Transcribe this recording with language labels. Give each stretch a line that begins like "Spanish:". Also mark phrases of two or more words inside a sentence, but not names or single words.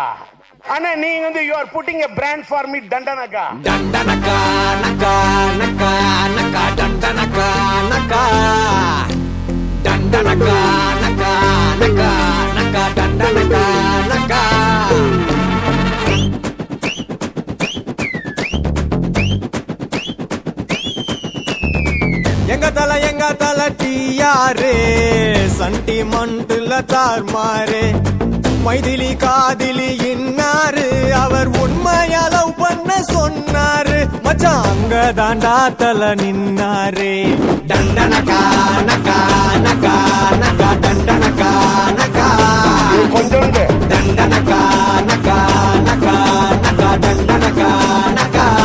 English: Anna, you are putting a brand for me, Dandanaka. Dandanaka, naka, naka, naka, Dandanaka, naka. Dandanaka, naka, naka, naka, Dandanaka, naka.
Tamil: எங்க எங்க தல டியாரு சண்டிமண்டுல தார்மாரு மைதிலி காதிலி இன்னாரு அவர் உண்மையா லவ் பண்ண சொன்னாரு மச்சான் அங்க தாண்டா தல நின்னாரு டண்டனகா நகா நகா நகா டண்டனகா நகா கொஞ்சம் டண்டனகா நகா நகா நகா டண்டனகா நகா